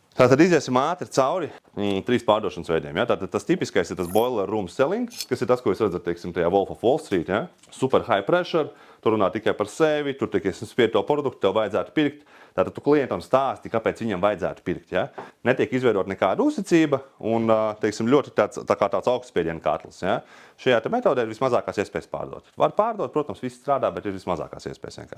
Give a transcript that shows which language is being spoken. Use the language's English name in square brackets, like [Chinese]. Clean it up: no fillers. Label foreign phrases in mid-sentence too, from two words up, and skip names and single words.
[Latvian] Tātad iziesim ātri cauri 3 pārdošanas veidiem. Ja? Tātad tas tipiskais ir tas [English] boiler room selling, [Latvian] kas ir tas, ko jūs redzat, teiksim, tajā Wolf of Wall Street. Ja? [English] Super high pressure, [Latvian] tur runā tikai par sevi, tur tikai spied to produktu, tev vajadzētu pirkt. Tātad tu klientam stāsti, kāpēc viņam vajadzētu pirkt. Ja? Netiek izveidot nekāda uzticība un, teiksim, ļoti tāds augstspiediena katls. Ja? Šajā metodē ir vismazākās iespējas pārdot. Var pārdot, protams, viss strādā, bet ir vismazākās iespējas vienkārši.